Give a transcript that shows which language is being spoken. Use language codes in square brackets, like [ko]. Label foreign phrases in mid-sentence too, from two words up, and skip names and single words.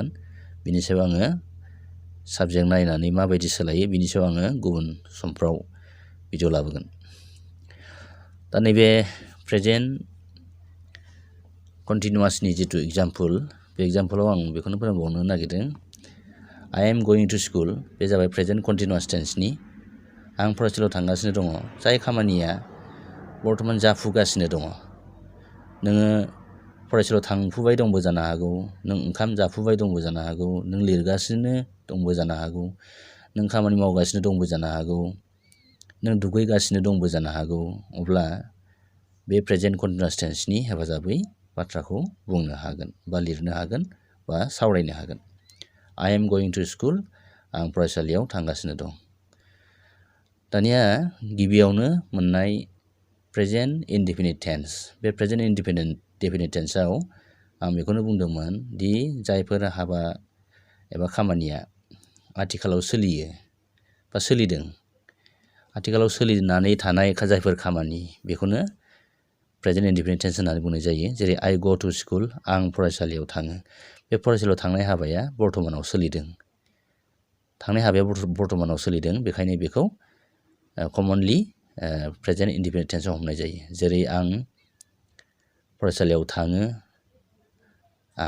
[brx] बिनि सायाव आङो साबजेक्ट नायनानै माबायदि सोलायो बिनि सायाव आङो गुबुन समफ्राव भिडिअ लाबोगोन। दा नैबे [en] present continuousनि [brx] जिथु एग्जाम्पल बे एग्जाम्पलाव आं बेखौनो फोरोंबावनो नागिरदों [en] I am going to school [brx] बे जाबाय [en] present continuous tenseनि [brx] आं फरायसालियाव थांगासिनो दङ जाय खामानिया बर्थमान जाफुगासिनो दङ नोङो फरायसालियाव थांफुबाय दंबो जानो हागौ नों ओंखाम जाफुबाय दंबो जानो हागौ नों लिरगासिनो दंबो जानो हागौ नों खामानि मावगासिनो दंबो जानो हागौ नों दुगैगासिनो दंबो जानो हागौ अब्ला बे [en] present continuous tenseनि [brx] हेफाजाबै बाथ्राखौ बुंनो हागोन बा लिरनो हागोन बा सावरायनो हागोन [en] I am going to school [brx] आं फरायसालियाव थांगासिनो दं दानिया गिबियावनो मोननाय [en] present indefinite tense [brx] बे [en] present indefinite tenseआव [brx] आं बेखौनो बुंदोंमोन दि जायफोर हाबा एबा खामानिया आथिखालाव सोलियो बा सोलिदों आथिखालाव सोलिनानै थानाय जायफोर खामानि बेखौनो [en] present indefinite tense [brx] होननानै बुंनाय जायो जेरै [en] I go to school [brx] आं फरायसालियाव थाङो बे फरायसालियाव थांनाय हाबाया बर्थमानाव सोलिदों थांनाय हाबाया बर्थमानाव सोलिदों बेखायनो बेखौ [en] commonly present indefinite tenseआव [brx] हमनाय जायो जेरै आं फरायसालियाव थाङो आं